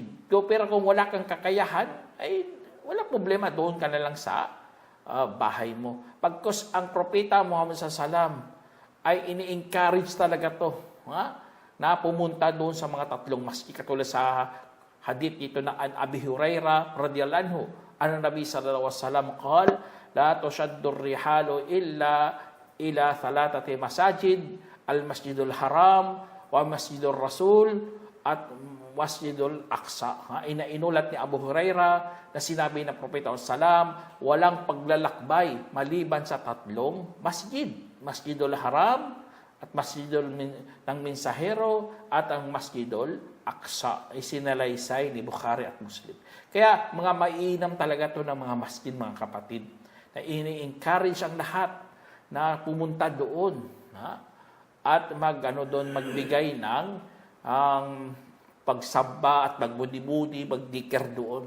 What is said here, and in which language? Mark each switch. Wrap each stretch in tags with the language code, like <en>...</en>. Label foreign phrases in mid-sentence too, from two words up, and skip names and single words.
<tl>Pero kung wala kang kakayahan, ay wala problema, doon ka na lang sa bahay mo. Pagkos ang Propeta Muhammad SAW ay ini-encourage talaga to, na pumunta doon sa mga tatlong masjid. Katulad sa hadith ito na</tl> <ar>عن أبي هريرة رضي الله عنه عن النبي صلى الله عليه وسلم قال لا تشد الرحال إلا إلى ثلاثة مساجد المسجد الحرام ومسجد الرسول والمسجد الأقصى.</ar> <tl>Inulat ni Abu Hurairah na sinabi ng Propeta Salam, walang paglalakbay maliban sa tatlong masjid. Masjidul Haram at Masjidul ng Mensahero at ang Masjidul Aqsa. Isinalaysay ni Bukhari at Muslim. Kaya mga mainam talaga to ng mga masjid, mga kapatid, na ini-encourage ang lahat na pumunta doon at magbigay ng pagsamba at magbudi-budi, magdikir doon.</tl>